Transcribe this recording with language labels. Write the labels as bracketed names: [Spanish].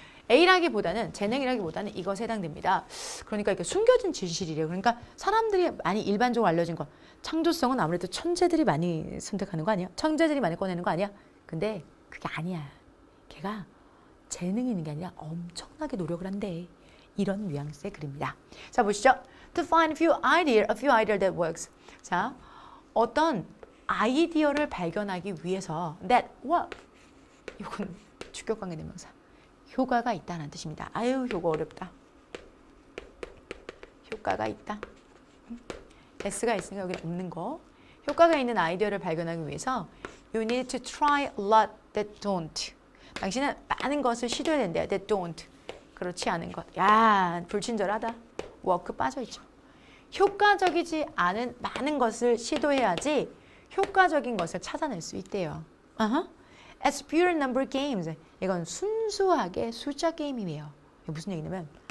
[Korean] A라기보다는 재능이라기보다는 이것에 해당됩니다. 그러니까 이게 숨겨진 진실이래요. 그러니까 사람들이 많이 일반적으로 알려진 거. 창조성은 아무래도 천재들이 많이 선택하는 거 아니야? 천재들이 많이 꺼내는 거 아니야? 근데 그게 아니야. 걔가 재능이 있는 게 아니라 엄청나게 노력을 한대. 이런 뉘앙스의 글입니다. 자, 보시죠. [English] To find a few idea that works. [Korean] 자, 어떤 아이디어를 발견하기 위해서 [English] that work. [Korean] 이건 주격관계 대명사. 효과가 있다는 뜻입니다. 아유, 효과 어렵다. 효과가 있다. S가 있으니까 여기 없는 거. 효과가 있는 아이디어를 발견하기 위해서 [English] you need to try a lot that don't. [Korean] 당신은 많은 것을 시도해야 된대요. [English] that don't. [Korean] 그렇지 않은 것. 야, 불친절하다. 워크 빠져있죠. 효과적이지 않은 많은 것을 시도해야지 효과적인 것을 찾아낼 수 있대요. [English] As pure number games. [Korean] 이건 순수하게 숫자 게임이에요. 이게 무슨 얘기냐면